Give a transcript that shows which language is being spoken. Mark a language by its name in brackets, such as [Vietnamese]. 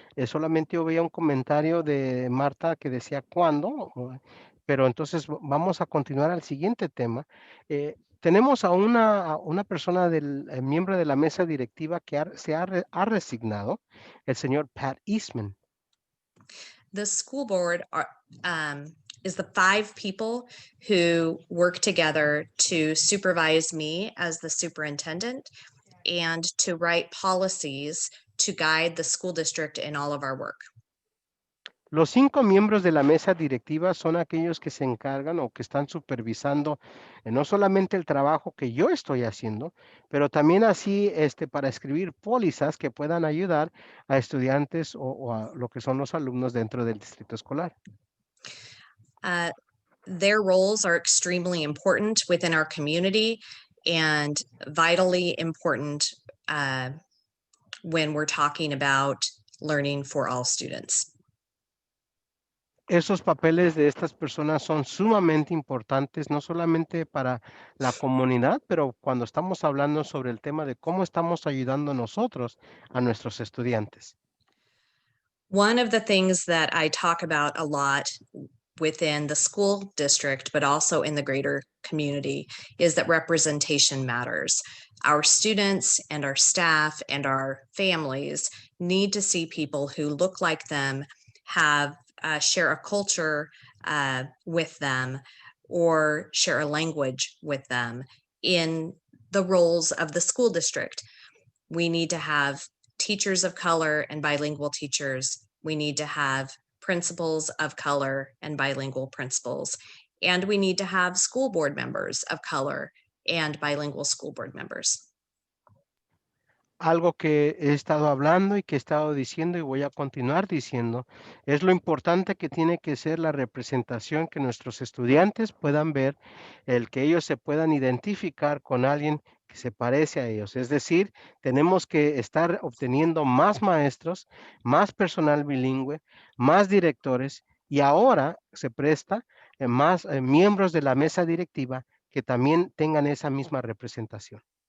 [Spanish] Solamente yo veía un comentario de Marta que decía cuándo, pero entonces vamos a continuar al siguiente tema. Tenemos a una persona miembro de la mesa directiva que ha resignado, el señor Pat Eastman. [English] The school board is the 5 people who work together to supervise me as the superintendent and to write policies to guide the school district in all of our work. [Spanish] Los 5 miembros de la mesa directiva son aquellos que se encargan o que están supervisando no solamente el trabajo que yo estoy haciendo, pero también así para escribir pólizas que puedan ayudar a estudiantes o a lo que son los alumnos dentro del distrito escolar. [English] Their roles are extremely important within our community and vitally important when we're talking about learning for all students. [Spanish] Esos papeles de estas personas son sumamente importantes, no solamente para la comunidad, pero cuando estamos hablando sobre el tema de cómo estamos ayudando nosotros a nuestros estudiantes. [English] One of the things that I talk about a lot within the school district, but also in the greater community, is that representation matters. Our students and our staff and our families need to see people who look like them, share a culture with them, or share a language with them in the roles of the school district. We need to have teachers of color and bilingual teachers. We need to have principals of color and bilingual principals. And we need to have school board members of color and bilingual school board members. [Spanish] Algo que he estado hablando y que he estado diciendo y voy a continuar diciendo es lo importante que tiene que ser la representación que nuestros estudiantes puedan ver, el que ellos se puedan identificar con alguien que se parece a ellos. Es decir, tenemos que estar obteniendo más maestros, más personal bilingüe, más directores y ahora se presta más miembros de la mesa directiva que también tengan esa misma representación.